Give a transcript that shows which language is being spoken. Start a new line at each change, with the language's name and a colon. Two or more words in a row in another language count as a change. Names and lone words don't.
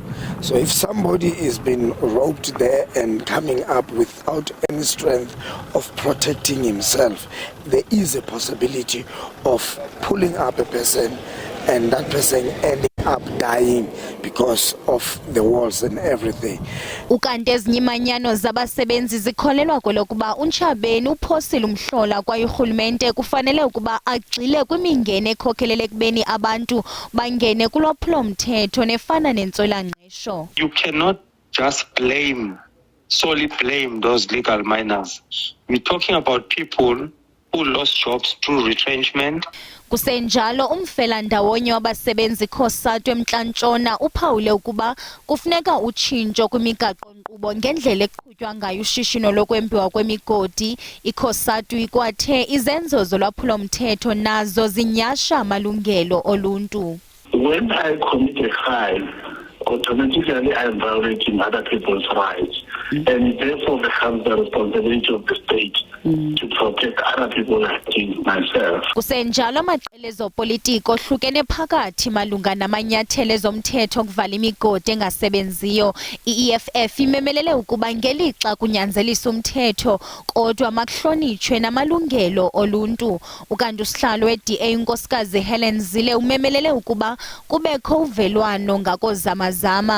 English: So if somebody is being roped there and coming up without any strength of protecting himself, there is a possibility of pulling up a person and that person ending up dying because of the walls and everything.
Xhosa: Ukanti ezinyimanyano zabasebenzi zikholelwa kwelokuba uNtshabeni uphosile umhlola kwaye urhulumente kufanele ukuba agxile kwimingeni ekhokhelele ekubeni abantu bangene kulwaphulomthetho nefana nentswelangqesho.
English: You cannot just solely blame those legal minors. We're talking about people who lost jobs through retrenchment.
Xhosa: Kusenjalo umfelandawonye wabasebenzi Khosatu eMntla-Ntshona uphawule ukuba kufuneka utshintsho kwimigaqo-nkqubo ngendlela eqhutywa ngayo ushishino lokwembiwa kwemigodi. IKhosatu ikwathe izenzo zolwaphulo-mthetho nazo zinyasha amalungelo oluntu.
English: When I commit a crime, automatically I am violating other people's rights, and therefore becomes the responsibility of the state to protect other people like myself.
Xhosa: Kusenjalo amaqela ezopolitiko ohlukene phakathi malunga namanyathelo ezomthetho okuvala imigodi engasebenziyo. I-EFF imemelele ukuba ngelixa kunyanzelisa umthetho kodwa makuhlonitshwe namalungelo oluntu. Ukanti usihlalo we-DA unkosikazi Helen Zille umemelele ukuba kubekho uvelwano ngakozamazama.